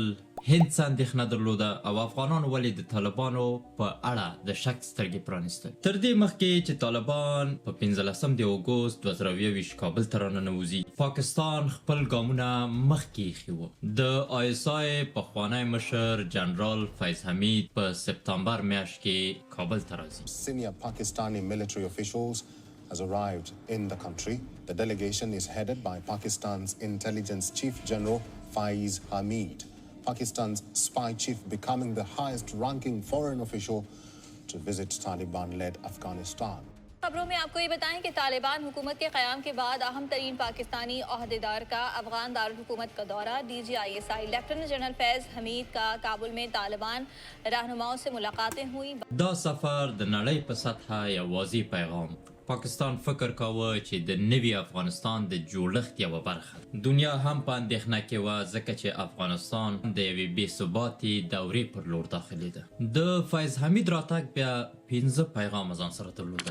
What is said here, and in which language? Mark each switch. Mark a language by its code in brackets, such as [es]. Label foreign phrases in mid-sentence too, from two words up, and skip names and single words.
[ps] هند څه اندېښنه درلوده او افغانانو ولې د طالبانو په اړه د شک سترګې پرانیستل؟ تر دې مخکې چې طالبان په 15 د اګوست 2021 کابل ته راننوځي پاکستان خپل ګامونه مخکې ایښي وو. د ISI پخوانی مشر جنرال فیض حمید په سپتامبر میاشت کې کابل ته راځي. [en] Senior Pakistani military officials has arrived in the country. The delegation is headed by Pakistan's intelligence chief general Faiz Hamid. Pakistan's spy chief becoming the highest ranking foreign official to visit Taliban-led Afghanistan. [ur] خبروں میں آپکو یہ بتائیں کہ طالبان حکومت کے قیام کے بعد اہم ترین پاکستانی عہدیدار کا افغان دارالحکومت کا دورہ. DG ISI لیفٹیننٹ جنرل فیض حمید کا کابل میں طالبان رہنماؤں سے ملاقاتیں ہوئی. [ps] دا سفر د نړۍ په سطحه یو واضح پیغام. پاکستان فکر کاوه چې د نوي افغانستان د جوړښت یوه برخه. دنیا هم په اندېښنه کې وه ځکه چې افغانستان د یوې بې ثباتې دورې پر لور داخلېده. د فیض حمید راتګ بیا 15 پیغام ځان سره درلودل.